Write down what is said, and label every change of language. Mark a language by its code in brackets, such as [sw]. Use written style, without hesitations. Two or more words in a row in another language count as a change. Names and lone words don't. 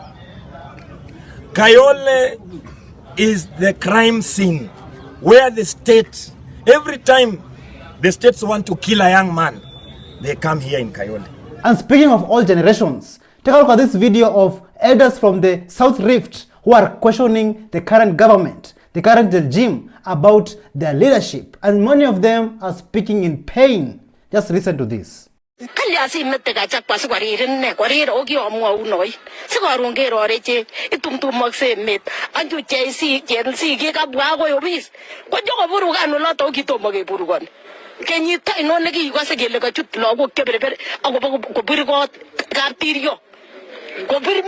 [en] Kayole is the crime scene where the state, every time the states want to kill a young man, they come here in Kayole. And speaking of all generations, take a look at this video of elders from the South Rift who are questioning the current government, the current regime about their leadership. And many of them are speaking in pain. Just listen to this. [kln] Kenyita inone kikose kele kachut lagok keberber akobo kobirgot kaptirio kobir